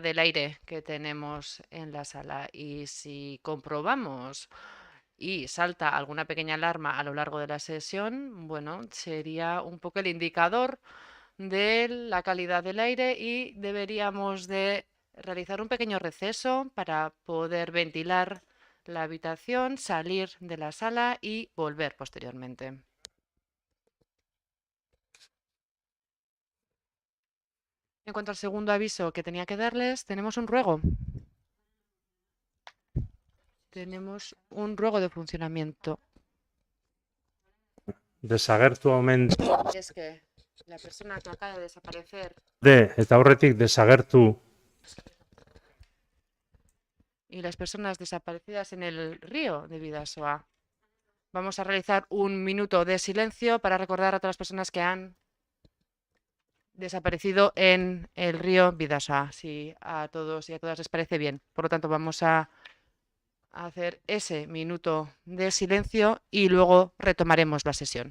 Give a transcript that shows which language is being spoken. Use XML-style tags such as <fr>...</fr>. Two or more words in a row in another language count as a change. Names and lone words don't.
<es>del aire que tenemos en la sala y si comprobamos y salta alguna pequeña alarma a lo largo de la sesión, bueno, sería un poco el indicador de la calidad del aire y deberíamos de realizar un pequeño receso para poder ventilar la habitación, salir de la sala y volver posteriormente. En cuanto al segundo aviso que tenía que darles, tenemos un ruego. Tenemos un ruego de funcionamiento.</es> <eu>Desagertu omen</eu> <es>Es que la persona que acaba de desaparecer</es> <eu>eta aurretik desagertu</eu> <es>y las personas desaparecidas en el río de Bidasoa. Vamos a realizar un minuto de silencio para recordar a todas las personas que han desaparecido en el río Bidasoa. Si a todos y a todas les parece bien. Por lo tanto, vamos a hacer ese minuto de silencio y luego retomaremos la sesión.</es>